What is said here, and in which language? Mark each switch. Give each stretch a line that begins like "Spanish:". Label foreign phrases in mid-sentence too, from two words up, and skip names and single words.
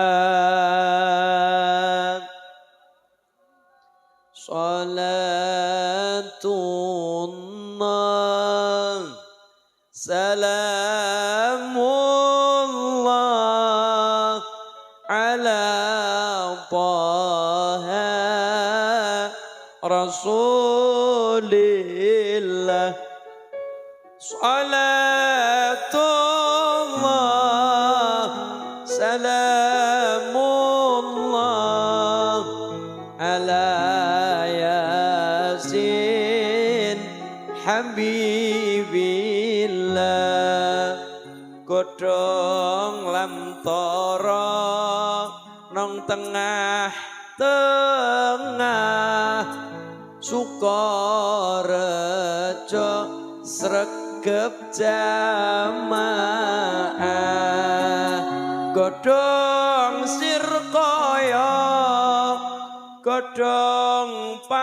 Arabic: صلاة الله سلام الله على طه رسول الله صلاة الله سلام الله على يس
Javanese: habibillah godhong lamtara nang tengah Sukorejo sregep jamaah godhong sirkaya godhong